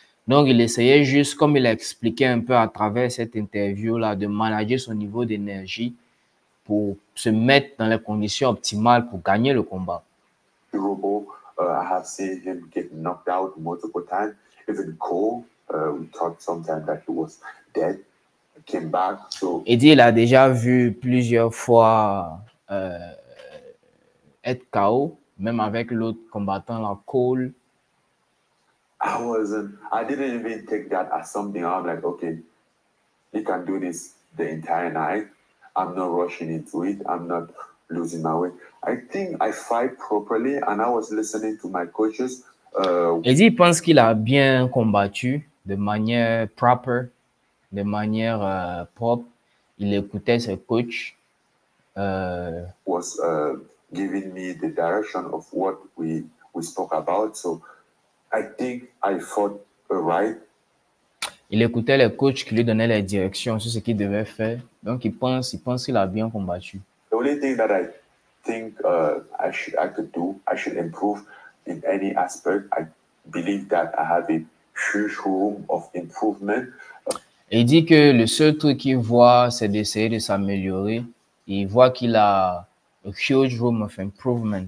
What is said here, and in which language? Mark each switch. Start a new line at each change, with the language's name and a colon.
French: Donc, il essayait juste, comme il a expliqué un peu à travers cette interview-là, de manager son niveau d'énergie pour se mettre dans les conditions optimales pour gagner le combat.
English: Robo, I have seen him get knocked out multiple times. Even Cole, we thought sometimes that he was dead, came back. So
French: il dit il a déjà vu plusieurs fois être KO, même avec l'autre combattant, la Cole.
English: I didn't even take that as something. I'm like, okay, he can do this the entire night. I'm not rushing into it. I'm not losing my way. I think I fight properly, and I was listening to my coaches.
French: Il dit, il pense qu'il a bien combattu de manière proper, de manière propre. Il écoutait ses coachs.
English: Was giving me the direction of what we spoke about. So I think I fought right.
French: Il écoutait les coachs qui lui donnaient les directions sur ce qu'il devait faire. Donc, il pense qu'il a bien combattu.
English: The only thing that I think I could do, I should improve in any aspect. I believe that I have a huge room of improvement.
French: Et il dit que le seul truc qu'il voit, c'est d'essayer de s'améliorer. Il voit qu'il a
English: a huge room of improvement.